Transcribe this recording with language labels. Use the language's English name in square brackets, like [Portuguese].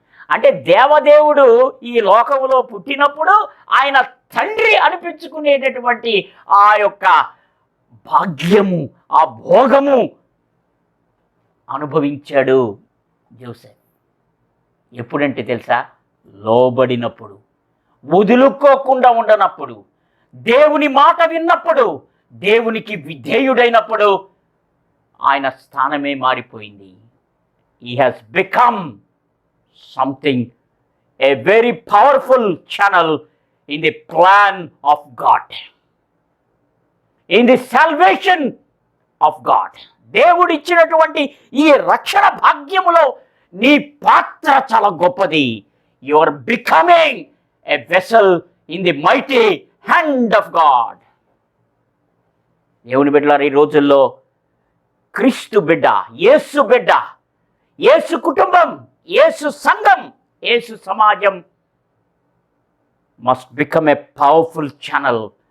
[Telugu] అంటే దేవదేవుడు ఈ లోకములో పుట్టినప్పుడు ఆయన తండ్రి అనిపించుకునేటటువంటి ఆ యొక్క భాగ్యము, ఆ భోగము అనుభవించాడు యోసేపు. ఎప్పుడంటే తెలుసా? లోబడినప్పుడు, వదులుకోకుండా ఉండనప్పుడు, దేవుని మాట విన్నప్పుడు, దేవునికి విధేయుడైనప్పుడు ఆయన స్థానమే మారిపోయింది. [English] He has become something, a very powerful channel in the plan of God, in the salvation of God. [Telugu] దేవుడు ఇచ్చినటువంటి ఈ రక్షణ భాగ్యములో నీ పాత్ర చాలా గొప్పది. [English] You are becoming a vessel in the mighty hand of God. [Telugu] దేవుని బిడ్డలారా, ఈ రోజుల్లో క్రీస్తు బిడ్డ, యేసు బిడ్డ, యేసు కుటుంబం, యేసు సంఘం, యేసు సమాజం [English] Must become a powerful channel.